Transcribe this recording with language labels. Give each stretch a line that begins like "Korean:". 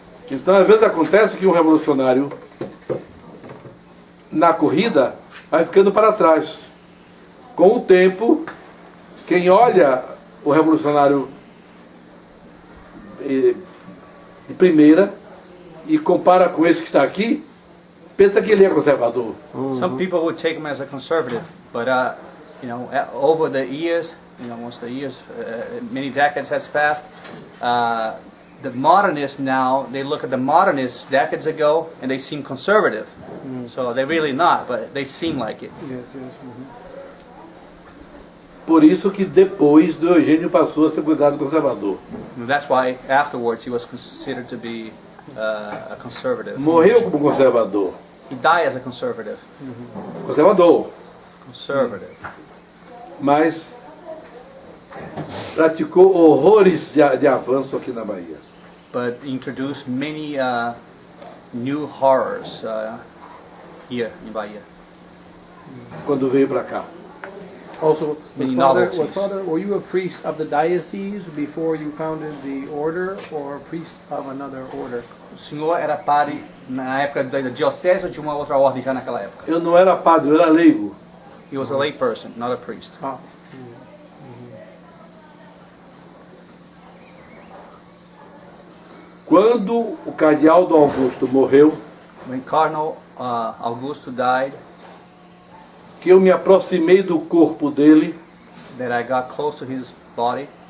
Portuguese: Então, às vezes acontece que um revolucionário, na corrida, vai ficando para trás. Com o tempo, quem olha o revolucionário de primeira e compara com esse que está aqui, pensa que ele é conservador.
English: Some people would take him as a conservative, but over the years, once the years, many decades has passed, the modernists now, they look at the modernists decades ago and they seem conservative. So they're really not, but they seem like it.
Portuguese: Por isso que depois do Eugênio passou a ser cuidado conservador.
English: That's why afterwards he was considered to be a conservative.
Portuguese: Morreu como conservador.
English: He died as a conservative.
Portuguese: Conservador.
English: Conservative.
Portuguese: Mas praticou horrores de avanço aqui na Bahia.
English: But introduced many new horrors here in Bahia.
Portuguese: Quando veio para cá.
English: Also, Many novelties. were you a priest of the diocese before you founded the order, or a priest of another order?
Portuguese: O senhor era padre na época da diocese ou de uma outra ordem já naquela época? Eu não era padre, eu era leigo.
English: He was a lay person, not a priest. Ah,
Portuguese: Quando o cardeal Dom Augusto morreu,
English: When Cardinal Augusto died,
Portuguese: que eu me aproximei do corpo dele,
English: that I got close to his body,